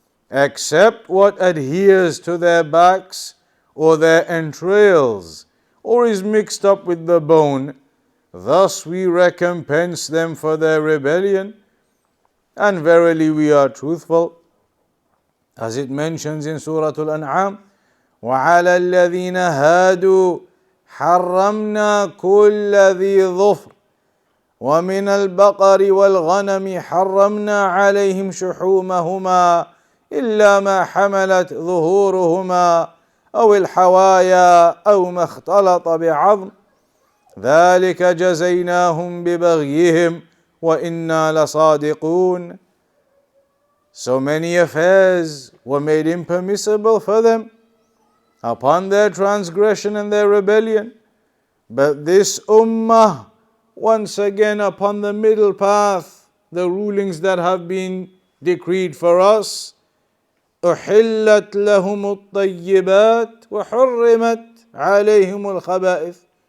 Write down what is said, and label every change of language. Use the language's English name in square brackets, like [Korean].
[English] except what adheres to their backs or their entrails, or is mixed up with the bone. Thus we recompense them for their rebellion, and verily we are truthful. As it mentions in Surah Al-An'am, [Arabic] وَعَلَى الَّذِينَ هَادُوا حَرَّمْنَا كُلَّ ذِي ظُفْرٍ وَمِنَ الْبَقَرِ وَالْغَنَمِ حَرَّمْنَا عَلَيْهِمْ شُحُومَهُمَا إِلَّا مَا حَمَلَتْ ظُهُورُهُمَا أَوِ الْحَوَايَا أَوْ مَا اخْتَلَطَ بِعَظْمٍ ذَلِكَ جَزَيْنَاهُمْ بِبَغْيِهِمْ وَإِنَّا لَصَادِقُونَ. [English] So many affairs were made impermissible for them upon their transgression and their rebellion. But this ummah, once again upon the middle path, the rulings that have been decreed for us, [Arabic] أُحِلَّتْ لَهُمُ الطَّيِّبَاتِ وَحُرِّمَتْ عَلَيْهِمُ الْخَبَائِثِ.